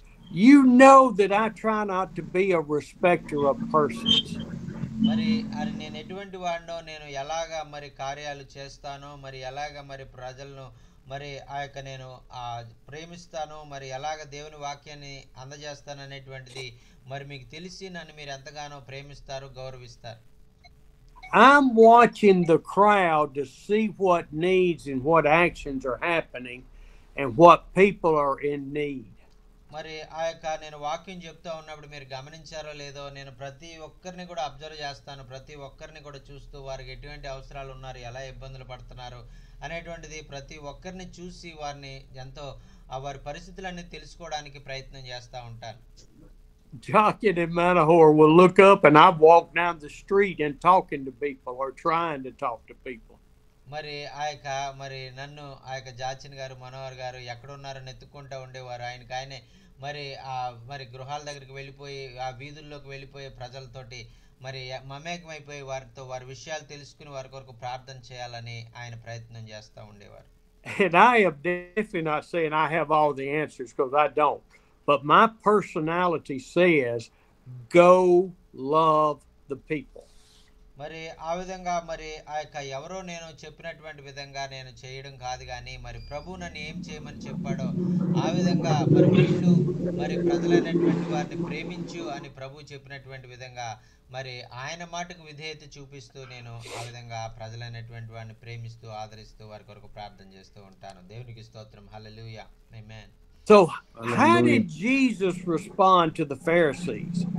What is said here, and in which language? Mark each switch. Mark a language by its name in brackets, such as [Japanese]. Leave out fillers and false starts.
[English] you know that I try not to be a respecter of persons. [Telugu] మరి అది నేను ఎటువంటి వాడినో, నేను ఎలాగా మరి కార్యాలు చేస్తానో, మరి ఎలాగ మరి ప్రజలను మరి ఆ యొక్క నేను ప్రేమిస్తాను, మరి ఎలాగ దేవుని వాక్యాన్ని అందజేస్తాను అనేటువంటిది మరి మీకు తెలిసి నన్ను మీరు ఎంతగానో ప్రేమిస్తారు, గౌరవిస్తారు. [English] I'm watching the crowd to see what needs and what actions are happening and what people are in need. [Telugu] మరి ఆ యొక్క నేను వాక్యం చెప్తా ఉన్నప్పుడు మీరు గమనించారో లేదో, నేను ప్రతి ఒక్కరిని కూడా అబ్జర్వ్ చేస్తాను. ప్రతి ఒక్కరిని కూడా చూస్తూ వారికి ఎటువంటి అవసరాలు ఉన్నారు, ఎలా ఇబ్బందులు పడుతున్నారు అనేటువంటిది ప్రతి ఒక్కరిని చూసి వారిని ఎంతో వారి పరిస్థితులన్నీ తెలుసుకోవడానికి ప్రయత్నం చేస్తూ ఉంటాను. [English] Jochen and Manahor will look up and I walk down the street and talking to people or trying to talk to people. [Telugu] మరి ఆ యొక్క మరి నన్ను ఆ యొక్క జాచిన్ గారు, మనోహర్ గారు ఎక్కడున్నారని ఎత్తుక్కుంటూ ఉండేవారు. ఆయనే మరి మరి గృహాల దగ్గరికి వెళ్ళిపోయి ఆ వీధుల్లోకి వెళ్ళిపోయి ప్రజలతోటి మరి మమేకమైపోయి వారితో వారి విషయాలు తెలుసుకుని వారి కొరకు ప్రార్థన చేయాలని ఆయన ప్రయత్నం చేస్తూ ఉండేవారు. [English] And I am definitely not saying I have all the answers, because I don't. But my personality says, go love the people. [Telugu] మరి ఆ విధంగా మరి ఆ యొక్క ఎవరో నేను చెప్పినటువంటి విధంగా నేను చేయడం కాదు, కానీ మరి ప్రభు నన్ను ఏం చేయమని చెప్పాడో ఆ విధంగా మరి వీళ్ళు మరి ప్రజలైనటువంటి వారిని ప్రేమించు అని ప్రభు చెప్పినటువంటి విధంగా మరి ఆయన మాటకు విధేయత చూపిస్తూ నేను ఆ విధంగా ప్రజలైనటువంటి వారిని ప్రేమిస్తూ ఆదరిస్తూ వారి కొరకు ప్రార్థన చేస్తూ ఉంటాను. దేవునికి స్తోత్రం. హల్లెలూయా. ఆమేన్. [English] So how did Jesus respond to the Pharisees?